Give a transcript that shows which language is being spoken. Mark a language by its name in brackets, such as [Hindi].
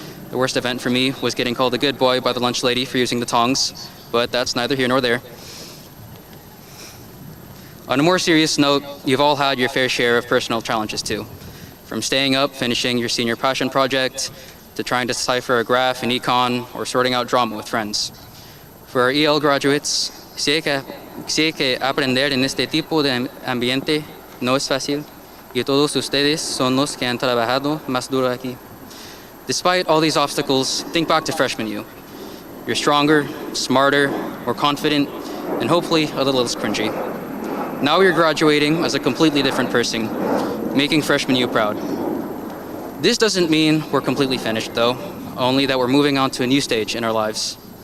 [English] The worst event for me was getting called a good boy by the lunch lady for using the tongs, but that's neither here nor there. On a more serious note, you've all had your fair share of personal challenges too. From staying up, finishing your senior passion project, to trying to decipher a graph in econ, or sorting out drama with friends. For our EL graduates, [Spanish] sé que aprender en este tipo de ambiente no es fácil, y todos ustedes son los que han trabajado más duro aquí. [English] Despite all these obstacles, think back to freshman you. You're stronger, smarter, more confident, and hopefully a little less cringy. Now you're graduating as a completely different person, making freshman you proud. This doesn't mean we're completely finished though, only that we're moving on to a new stage in our lives.